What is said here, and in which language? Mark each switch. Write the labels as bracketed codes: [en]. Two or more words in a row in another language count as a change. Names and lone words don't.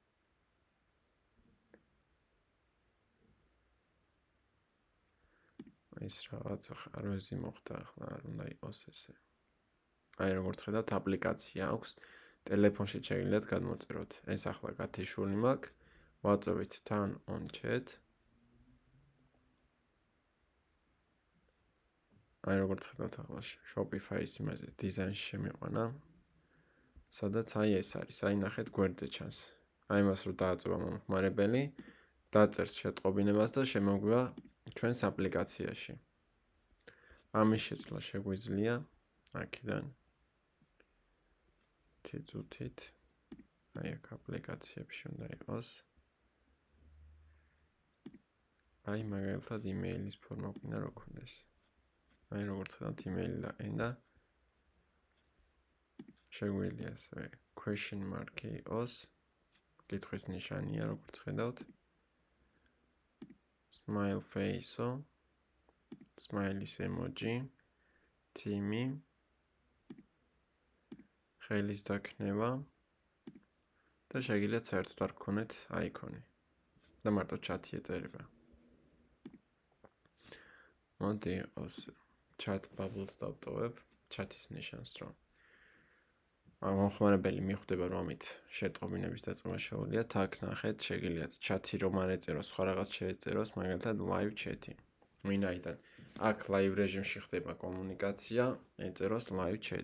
[ka] ეს რაღაცა ხარვეზი მოხდა, ახლა არ უნდა იყოს ესე. აი როგორც ხედავთ, აპლიკაცია აქვს, ტელეფონში შეგიძლიათ გადმოწეროთ. ეს ახლა გათიშული მაქვს, ვაწვევით [en] turn on chat. [ka] აი როგორც ხედავთ, ახლა Shopify-ის იმაზე დიზაინში შემიყვანა. სადაც აი ეს არის, აი ნახეთ გვერდზე ჩანს. აი მას რო დააწვევა მომხმარებელი, დაწერს შეტყობინებას და შემოგვივა ჩვენს აპლიკაციაში. ამის შეცვლა შეგვიძლია აქედან თითით. აი აქ აპლიკაციებში უნდა იყოს. აი მაგალითად იმეილის ფორმა გვინდა რო ქონდეს. აი როგორც ხედავთ, იმეილი და ენა შეგვიძლია ასევე [en] question mark- [ka] ი იყოს. კითხვის ნიშანია, როგორც ხედავთ. [en] Smile face-ო, smiley emoji, [ka] თიმი, ხელის დაქნება და შეგიძლიათ საერთოდ არ გქონეთ აიკონი და მარტო ჩათი ეწერება. მოდი [en] os chat bubbles [ka] დავტოვებ, chat-ის ნიშანს რომ მომხმარებელი მიხვდება რომ ამით შეტყობინების დაწყება შეუძლიათ, აქ ნახეთ, შეგიძლიათ chat-ი რომ არ ეწეროს, სხვა რაღაც შეეწეროს, მაგალითად [en] live chat- [ka] ი. ვინაიდან აქ live რეჟიმში ხდება კომუნიკაცია, ეწეროს [en] live chat.